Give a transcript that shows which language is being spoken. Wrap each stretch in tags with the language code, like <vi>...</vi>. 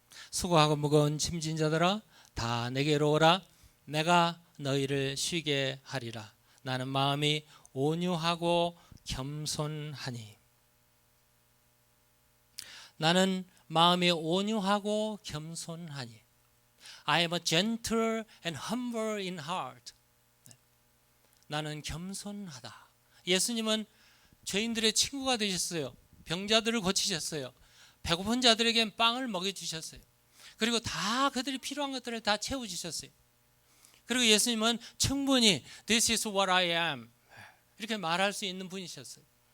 <ko>수고하고 무거운 짐진 자들아 다 내게로 오라. 내가 너희를 쉬게 하리라. 나는 마음이 온유하고 겸손하니. 나는 마음이 온유하고 겸손하니.</ko> <en>I am a gentle and humble in heart.</en> <ko>나는 겸손하다. 예수님은 죄인들의 친구가 되셨어요. 병자들을 고치셨어요. 배고픈 자들에게 빵을 먹여주셨어요. 그리고 다 그들이 필요한 것들을 다 채워주셨어요. 그리고 예수님은 충분히</ko> <en>This is what I am</en> <ko>이렇게 말할 수 있는 분이셨어요.</ko>